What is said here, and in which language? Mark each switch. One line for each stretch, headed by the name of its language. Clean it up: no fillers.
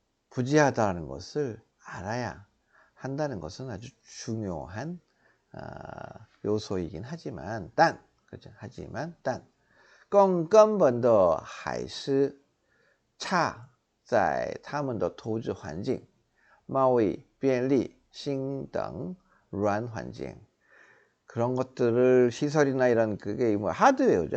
Korean: 부지하다는 것을 알아야 한다는 것은 아주 중요한 요소이긴 하지만 그렇죠.
Chinese: 하지만更根本的还是差在他们的投资环境、贸易便利性等软环境.
Korean: 그런 것들을 시설이나 이런 그게 뭐 하드웨어죠.